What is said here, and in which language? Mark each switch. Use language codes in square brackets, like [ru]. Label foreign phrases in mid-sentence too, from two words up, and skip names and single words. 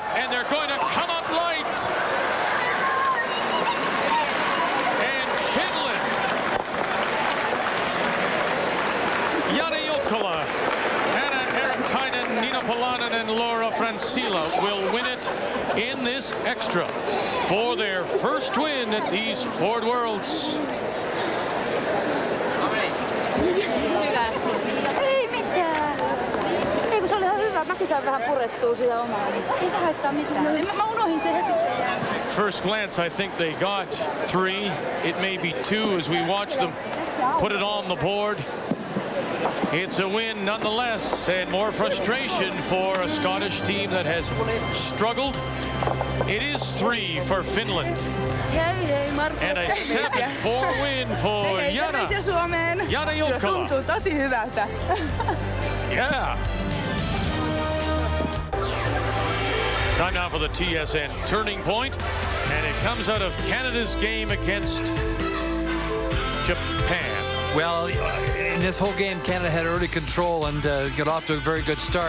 [en] And they're going to come up light. And Finland, Jana Jokela, Anna Erkkainen, Nina Polanen, and Laura Francila will win it in this extra for their first win at these Ford Worlds. [fi] Ei mitään. Ei kun se oli ihan hyvä. Mäkin sain vähän purettua sitä omaa. Ei se haittaa mitään. Mä unohdin sen heti. [en] First glance, I think they got 3. It may be 2 as we watch them put it on the board. It's a win nonetheless, and more frustration for a Scottish team that has struggled. It is 3 for Finland. And a 7-4 win for Jana. Jana Jokela. [fi] Tuntuu tosi hyvältä. [en] Yeah. Time now for the TSN turning point, and it comes out of Canada's game against Japan. Well, in this whole game, Canada had early control and got off to a very good start.